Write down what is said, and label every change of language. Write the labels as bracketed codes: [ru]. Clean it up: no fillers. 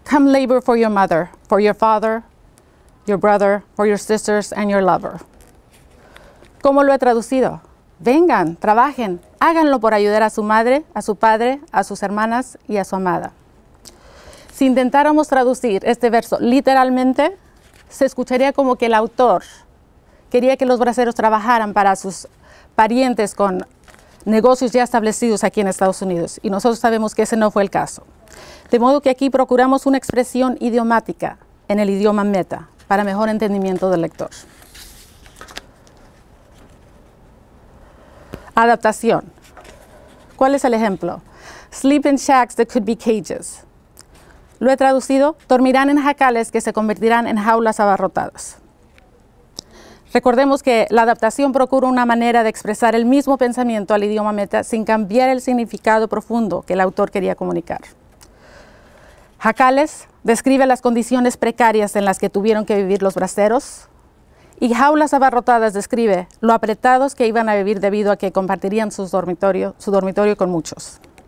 [en] "Come labor for your mother, for your father, your brother, for your sisters and your lover." [es] ¿Cómo lo he traducido? Vengan, trabajen, háganlo por ayudar a su madre, a su padre, a sus hermanas y a su amada. Si intentáramos traducir este verso literalmente, se escucharía como que el autor quería que los braceros trabajaran para sus parientes con negocios ya establecidos aquí en Estados Unidos, y nosotros sabemos que ese no fue el caso. De modo que aquí procuramos una expresión idiomática en el idioma meta para mejor entendimiento del lector. Adaptación. ¿Cuál es el ejemplo? [en] "Sleep in shacks that could be cages." [es] Lo he traducido, dormirán en jacales que se convertirán en jaulas abarrotadas. Recordemos que la adaptación procura una manera de expresar el mismo pensamiento al idioma meta sin cambiar el significado profundo que el autor quería comunicar. Jacales describe las condiciones precarias en las que tuvieron que vivir los braceros, y jaulas abarrotadas describe lo apretados que iban a vivir debido a que compartirían su dormitorio con muchos.